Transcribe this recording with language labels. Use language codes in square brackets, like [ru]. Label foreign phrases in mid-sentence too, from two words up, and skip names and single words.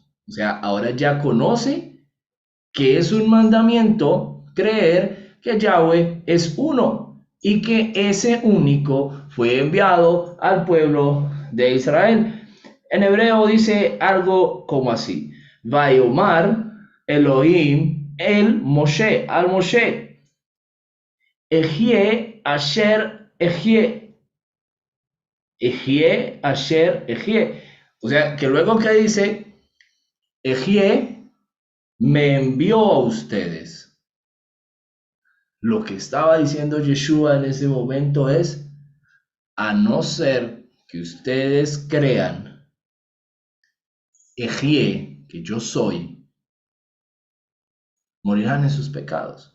[es] O sea, ahora ya conoce que es un mandamiento creer que Yahweh es uno y que ese único fue enviado al pueblo de Israel. En hebreo dice algo como así: [he] ויאמר אלהים אל משה אל משה אהיה אשר אהיה אהיה אשר אהיה. [es] O sea, que luego que dice, Ejie me envió a ustedes. Lo que estaba diciendo Yeshua en ese momento es, a no ser que ustedes crean, Ejie, que yo soy, morirán en sus pecados.